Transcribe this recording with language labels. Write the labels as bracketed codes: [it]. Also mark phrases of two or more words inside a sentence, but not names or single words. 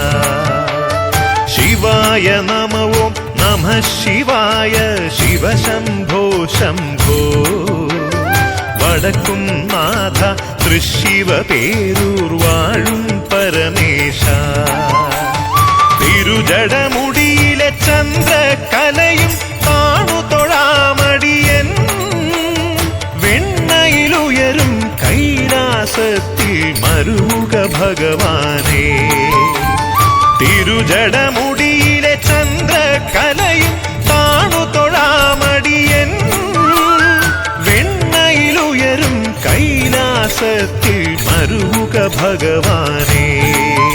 [sa] शिवाय नमो नमः शिवाय शिव शंभो शंभो वडक्कुम नाथ तृशिव पेरूर वाळुम परमेश [ml] തിരുജടമുടിയിലെ ചന്ദ്രകലയും താണു തൊഴാമടിയൻ വെണ്ണയിലുയരും കൈലാസത്തിൽ മരുക ഭഗവാനേ തിരുജടമുടിയിലെ ചന്ദ്രകലയും താണു തൊഴാമടിയൻ വെണ്ണയിലുയരും കൈലാസത്തിൽ മരുക ഭഗവാനേ